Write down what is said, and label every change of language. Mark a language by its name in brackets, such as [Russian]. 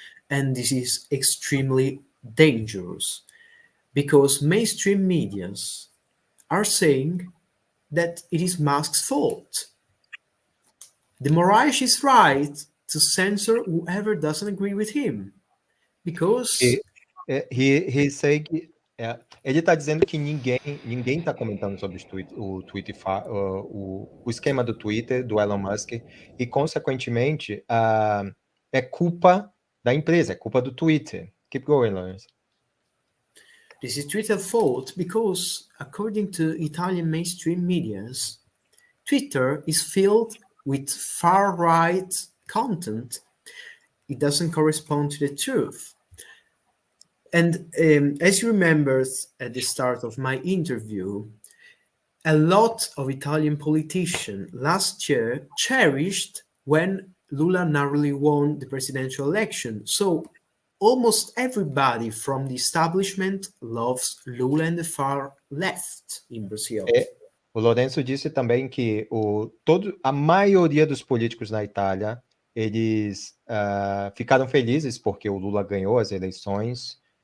[English] And this is extremely dangerous because mainstream medias are saying that it is Musk's fault. The Moraes is right to censor whoever doesn't agree with him, because he say [Portuguese] que ele está dizendo que ninguém está comentando sobre o esquema do Twitter, do Elon Musk, e consequentemente é culpa da empresa, é culpa do Twitter. [English] Keep going, Lawrence. This is Twitter's fault because, according to Italian mainstream medias, Twitter is filled with far-right content. It doesn't correspond to the truth. And as you remember at the start of my interview, a lot of Italian politicians last year cherished when Lula narrowly won the presidential election. So almost everybody from the establishment loves Lula and the far left in Brazil. [Portuguese] O Lourenço disse também que a maioria dos políticos na Itália, eles ficaram felizes porque o Lula ganhou as eleições.